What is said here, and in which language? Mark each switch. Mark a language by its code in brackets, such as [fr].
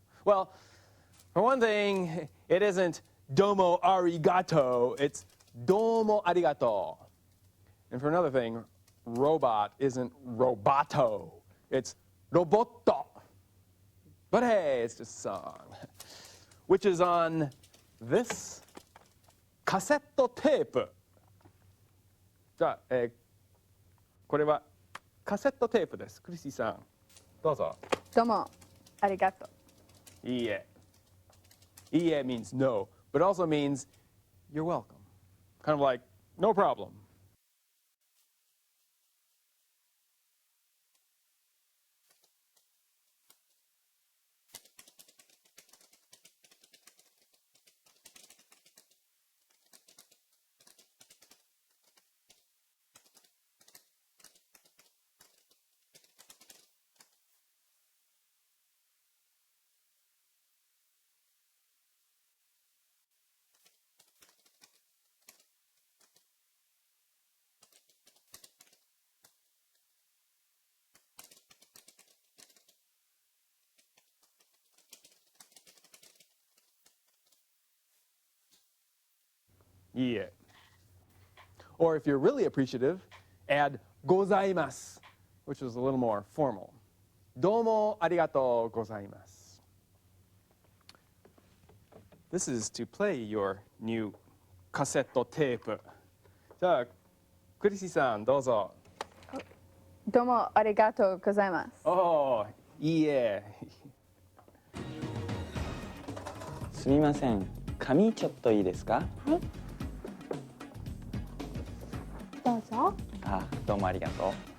[en] Well, for one thing, it isn't domo arigato, it's domo arigato. And for another thing, robot isn't roboto, it's roboto. But hey, it's just a song. Which is on this cassette tape. [ja] じゃあ、これはカセットテープです。クリスティさん、どうぞ。どうもありがとう。いいえ。 [en] いいえ means no, but also means you're welcome. Kind of like, no problem. Yeah. Or if you're really appreciative, add ございます, which is a little more formal. [ja] どうもありがとうございます. [en] This is to play your new cassette tape. [ja] じゃあ、クリシさん、どうぞ。どうもありがとうございます。おー、いいえ。すみません、紙ちょっといいですか？はい。どうぞ。あ、どうもありがと